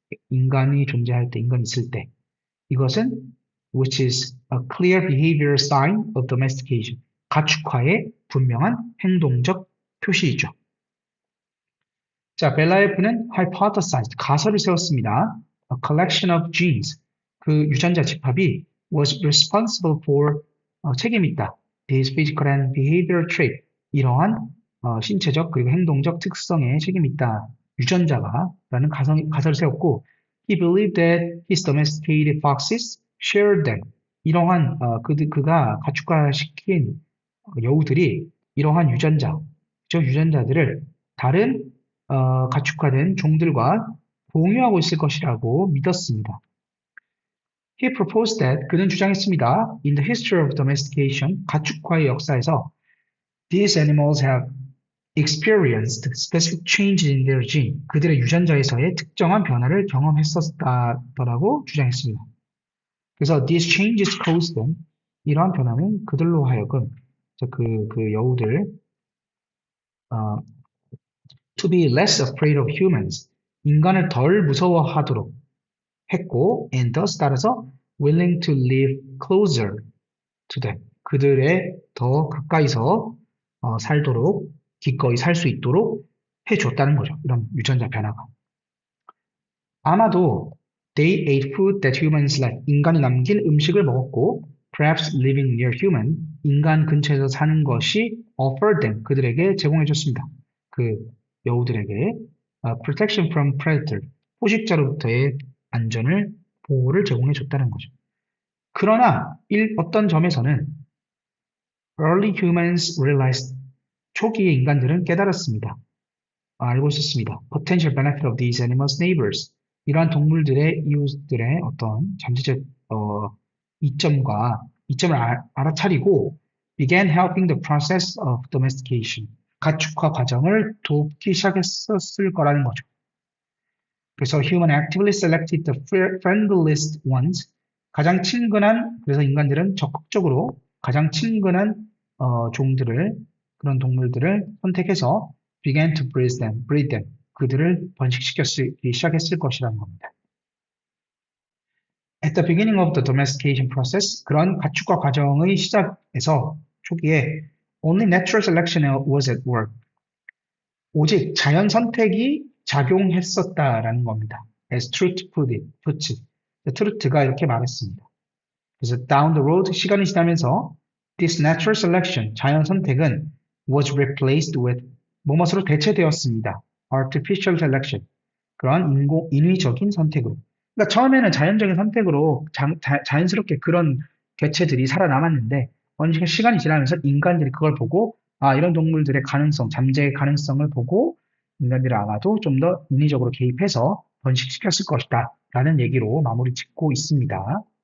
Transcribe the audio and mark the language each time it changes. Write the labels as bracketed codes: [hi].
[ko] 인간이 존재할 때, 인간이 있을 때. 이것은 [en] which is a clear behavioral sign of domestication. [ko] 가축화의 분명한 행동적 표시이죠. 자, 벨라에프는 [en] hypothesized, [ko] 가설을 세웠습니다. [en] A collection of genes, [ko] 그 유전자 집합이 [en] was responsible for, [ko] 책임있다. [en] These physical and behavioral trait, [ko] 이러한 신체적 그리고 행동적 특성에 책임있다. 유전자가 라는 가설을 세웠고 [en] He believed that his domesticated foxes shared them. [ko] 이러한 그가 가축화시킨 여우들이 이러한 유전자, 저 유전자들을 다른 가축화된 종들과 공유하고 있을 것이라고 믿었습니다. [en] He proposed that [ko] 그는 주장했습니다. [en] In the history of domestication, [ko] 가축화의 역사에서 [en] these animals have experienced specific changes in their gene. [ko] 그들의 유전자에서의 특정한 변화를 경험했었다라고 주장했습니다. 그래서 [en] these changes caused them, [ko] 이러한 변화는 그들로 하여금 그 여우들 [en] to be less afraid of humans, [ko] 인간을 덜 무서워하도록 했고 [en] and thus [ko] 따라서 [en] willing to live closer to them, [ko] 그들의 더 가까이서 살도록 기꺼이 살 수 있도록 해줬다는 거죠. 이런 유전자 변화가. 아마도 [en] they ate food that humans left, [ko] 인간이 남긴 음식을 먹었고 [en] perhaps living near human, [ko] 인간 근처에서 사는 것이 [en] offered them, [ko] 그들에게 제공해줬습니다. 그 여우들에게 [en] protection from predator, [ko] 포식자로부터의 안전을, 보호를 제공해줬다는 거죠. 그러나 어떤 점에서는 [en] early humans realized, [ko] 초기의 인간들은 깨달았습니다. 알고 있었습니다. [en] potential benefit of these animals' neighbors, [ko] 이러한 동물들의 이웃들의 어떤 잠재적 이점을 알아차리고 [en] began helping the process of domestication, [ko] 가축화 과정을 돕기 시작했었을 거라는 거죠. 그래서 [en] human actively selected the friendliest ones, [ko] 가장 친근한, 그래서 인간들은 적극적으로 가장 친근한 종들을, 그런 동물들을 선택해서 [en] began to breed them, [ko] 그들을 번식시키기 시작했을 것이라는 겁니다. [en] At the beginning of the domestication process, [ko] 그런 가축화 과정의 시작에서 초기에 [en] only natural selection was at work, [ko] 오직 자연 선택이 작용했었다라는 겁니다. [en] As Truth puts it, [ko] 트루트가 이렇게 말했습니다. 그래서 [en] down the road, [ko] 시간이 지나면서 [en] this natural selection, [ko] 자연 선택은 [en] was replaced with [ko] 뭐뭇으로 대체되었습니다. [en] artificial selection, [ko] 그런 인위적인 선택으로. 그러니까 처음에는 자연적인 선택으로 자연스럽게 그런 개체들이 살아남았는데 어느 시간이 지나면서 인간들이 그걸 보고 이런 동물들의 가능성, 잠재의 가능성을 보고 인간들이 아마도 좀 더 인위적으로 개입해서 번식시켰을 것이다 라는 얘기로 마무리 짓고 있습니다.